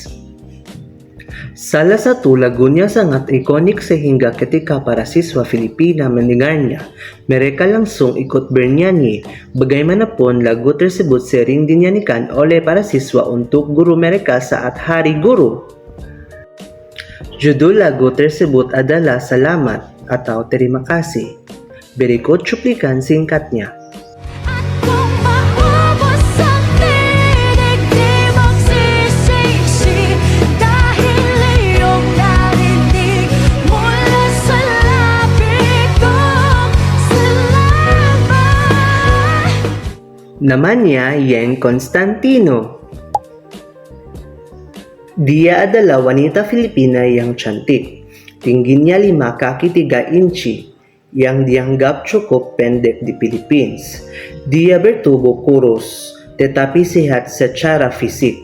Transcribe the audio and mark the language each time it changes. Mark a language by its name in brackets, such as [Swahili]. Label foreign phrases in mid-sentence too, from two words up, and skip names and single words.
[Indonesian] Salah satu lagunya sangat ikonik sehingga ketika para siswa Filipina mendengarnya, mereka langsung ikut bernyanyi. Bagaimanapun, lagu tersebut sering dinyanyikan oleh para siswa untuk guru mereka saat Hari Guru. Judul lagu tersebut adalah Salamat atau Terima Kasih. Berikut cuplikan singkatnya. [Filipino] At kung maubos ang tinig, di magsisisi dahil iyong narinig mula sa labi kong salamat. [Indonesian] Namanya Yen Constantino. Dia adalah wanita Filipina yang cantik. Tingginya 5 kaki 3 inci, yang dianggap cukup pendek di Philippines. Dia bertubuh kurus, tetapi sehat secara fisik.